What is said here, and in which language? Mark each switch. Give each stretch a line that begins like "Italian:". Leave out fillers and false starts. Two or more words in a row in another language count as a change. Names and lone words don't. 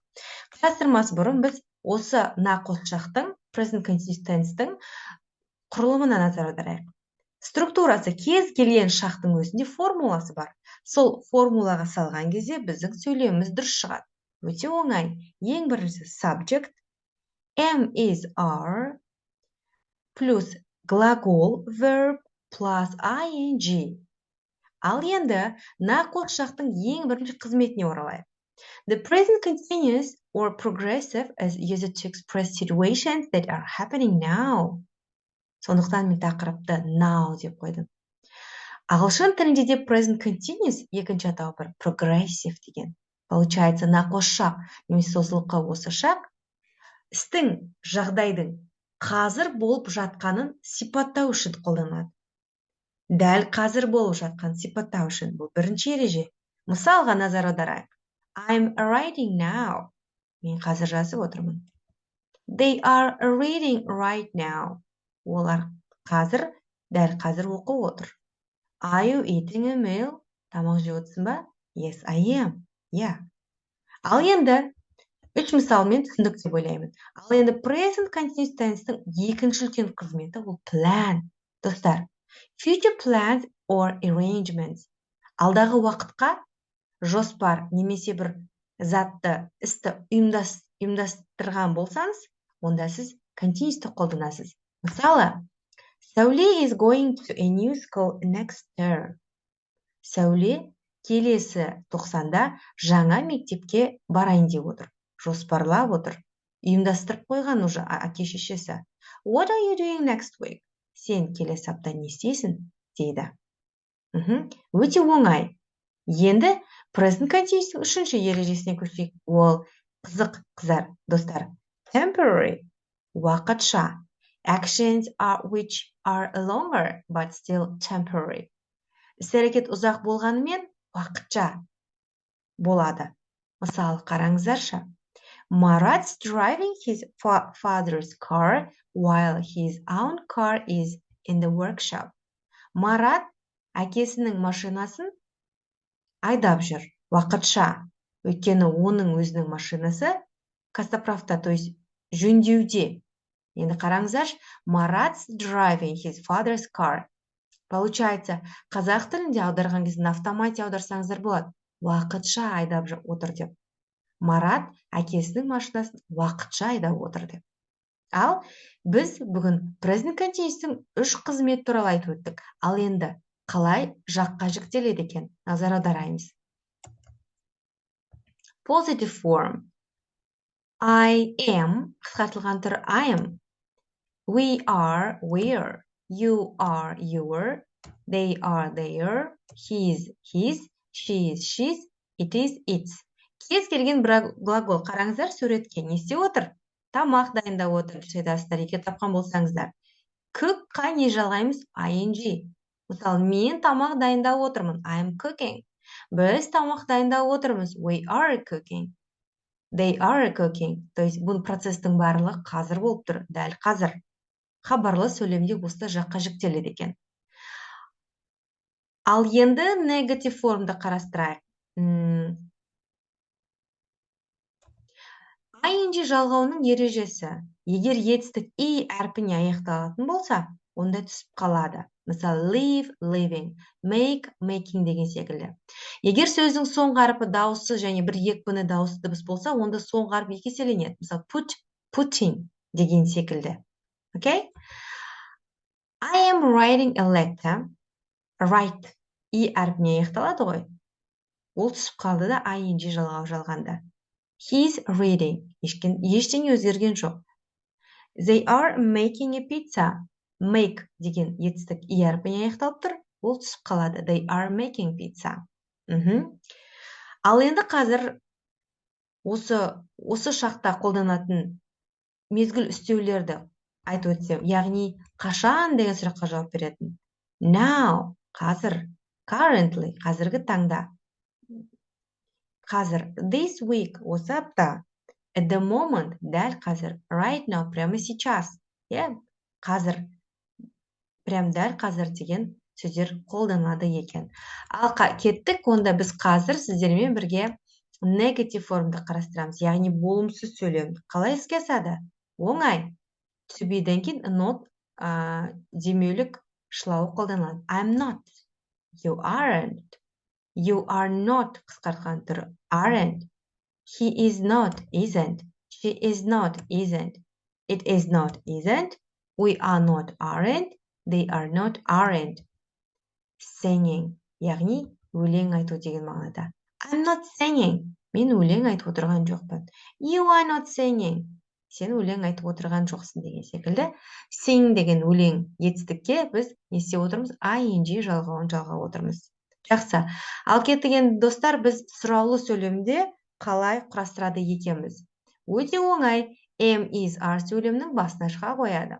Kazakh: Қарастырмас бұрын біз осы нақ осы шақтың
English: present continuous tense'тің
Kazakh: құрылымына назар аударайық. Структурасы кез келген шақтың өзінде формуласы бар. Сол формулаға салған кезде біздің сөйлеміміз дұрыс шығады. Өте оңай. Ең біріншісі subject,
English: am is are,
Russian: плюс глагол
English: verb plus ing.
Kazakh: Ал енді нақ осы шақтың ең бірінші қызметіне оралайық.
English: The present continuous or progressive is used to express situations that are happening now.
Kazakh: Сондықтан мен тақырыпты now деп қойдым. Ағылшын тілінде де
English: present continuous
Kazakh: екінші атауы бар progressive деген. Получается, нақ осы шақ, немесе созылыңқы осы шақ істің, жағдайдың қазір болып жатқанын сипаттау үшін қолданылады. Дәл қазір болып жатқан сипаттау үшін бұл бірінші ереже. Мысалға назар аударайық.
English: I'm writing now.
Kazakh: Мен қазір жазып отырмын.
English: They are reading right now.
Kazakh: Олар қазір, дәл қазір оқып отыр.
English: Are you eating a meal?
Kazakh: Тамақ жеп отырсың ба?
English: Yes, I am. Yeah.
Kazakh: Ал енді үш мысалмен түсіндік деп ойлаймын. Ал енді
English: present continuous tense'тің
Kazakh: екінші үлкен қызметі ол plan. Достар,
English: future plans or arrangements.
Kazakh: Алдағы уақытқа жоспар немесе бір затты, істі ұйымдастырған болсаңыз, онда сіз continuous'ты қолданасыз.
English: Мысалы, Сәуле is going to a new school next term.
Kazakh: Сәуле келесі тоқсанда жаңа мектепке барайын деп отыр. Жоспарлап отыр. Ұйымдастырып қойған уже әке-шешесі.
English: What are you doing next week?
Kazakh: Сен келесі апта не істейсің? Дейді. Өте оңай. Енді
English: present continuous
Kazakh: үшінші ережесіне көшейік. Ол қызық қыздар, достар. Temporary, уақытша.
English: Actions are which are longer but still temporary.
Kazakh: Іс-әрекет ұзақ болғанымен уақытша болады. Мысалы, қараңыздаршы.
English: Marat's driving his father's car while his own car is in the workshop.
Kazakh: Марат әкесінің машинасын айдап жүр, уақытша. Өйткені оның өзінің машинасы костоправта,
Russian: то есть
Kazakh: жөндеуде. Енді қараңыздар,
English: Marat's driving his father's car.
Kazakh: Получается, қазақ тілінде аударған кезде автоматия аударсаңыздар болады. Уақытша айдап отыр деп. Марат әкесінің машинасын уақытша айдап отыр деп. Ал біз бүгін
English: present continuous'тың
Kazakh: үш қызмет туралы айтып өттік. Ал енді қалай жаққа жіктеледі екен? Назар аударайымыз.
English: Positive form. I am,
Kazakh: қысқартылған түрі
English: I am. We are, we're. You are, your. They are, their. He is, his. She is, she's. It is, its.
Kazakh: Кез келген бір глагол қараңыздар суретке. Не істеп отыр? Тамақ дайындап отыр. Айтасыздар, егер тапқан болсаңыздар. Cookқа не жалғаймыз? ing. Мысалы, мен тамақ дайындап отырмын.
English: I am cooking.
Kazakh: Біз тамақ дайындап отырмыз.
English: We are cooking. They are cooking.
Russian: То есть,
Kazakh: бұл процестің барлығы қазір болып тұр. Дәл қазір. Хабарлы сөйлемде осылай жаққа жіктеледі екен. Ал енді негатив формды қарастырайық. ing жалғауының ережесі. Егер етістік и әрпіне аяқталатын болса, онда түсіп қалады. Мысалы,
English: live, living, make, making
Kazakh: деген секілді. Егер сөздің соңғы әрпі дауыссыз және бір екпіні дауысты дыбыс болса, онда соңғы әріп екі еселенеді. Мысалы,
English: put, putting
Kazakh: деген секілді.
English: Okay? I am writing a letter. Write.
Kazakh: И әрпіне аяқталады ғой. Ол түсіп қалды да ing жалғау жалғанда.
English: He's reading.
Kazakh: Ештеңе өзгерген жоқ.
English: They are making a pizza. Make
Kazakh: деген етістік и әрпіне аяқталып тұр. Ол түсіп қалады.
English: They are making pizza.
Kazakh: Ал енді қазір осы шақта қолданатын мезгіл үстеулерді айтып өтсем, яғни қашан деген сұраққа жауап беретін. Now, қазір. currently қазіргі таңда. Қазір
English: this week
Kazakh: осы апта.
English: At the moment
Kazakh: дәл қазір.
English: Right now
Russian: прямо сейчас.
Kazakh: Қазір прям дәл қазір деген сөздер қолданылады екен. Ал кеттік, онда біз қазір сіздермен бірге negative формды қарастырамыз, яғни болымсыз сөйлем. Қалай іске асады? Оңай.
English: To be'ден
Kazakh: кейін not демеулік шылауы қолданылады.
English: I'm not. You aren't. You are not
Kazakh: қысқартқан түрі.
English: Aren't. He is not, isn't. She is not, isn't. It is not, isn't. We are not, aren't. They are not, aren't. Singing,
Kazakh: яғни өлең айту деген мағынада.
English: I'm not singing.
Kazakh: Мен өлең айтып отырған жоқпын.
English: You are not singing.
Kazakh: Сен өлең айтып отырған жоқсың деген секілді. Sing деген өлең етістікке біз не істеп отырмыз? ing жалғауын жалғап отырмыз. Жақсы. Ал кеттіген достар, біз сұраулы сөйлемде қалай құрастырады екенбіз? Өте оңай.
English: Am, is, are
Kazakh: сөйлемнің басына шыға қояды.